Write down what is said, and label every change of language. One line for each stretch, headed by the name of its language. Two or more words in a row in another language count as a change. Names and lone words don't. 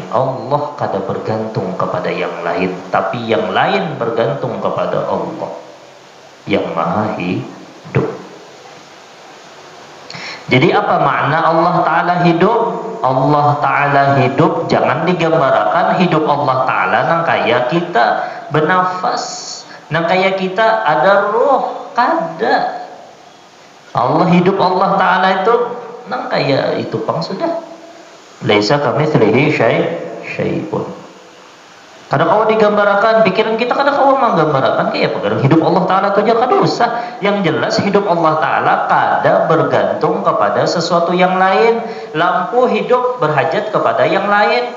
Indonesian: Allah kada bergantung kepada yang lain, tapi yang lain bergantung kepada Allah yang maha hidup. Jadi apa makna Allah Ta'ala hidup?
Banjar: Allah Ta'ala hidup jangan digambarkan hidup Allah Ta'ala nang kaya kita bernafas, nang kaya kita ada ruh, kada. Allah hidup Allah Ta'ala itu nang kaya itu pang sudah.
Arabic: Laisa kamitslihi syai'un.
Indonesian: Kadang kau digambarkan pikiran kita, kadang kau menggambarkan kayak apa?
Banjar: Hidup Allah Ta'ala itu aja kada usah. Yang jelas hidup Allah Ta'ala kada bergantung kepada sesuatu yang lain.
Indonesian: Lampu hidup berhajat kepada yang lain.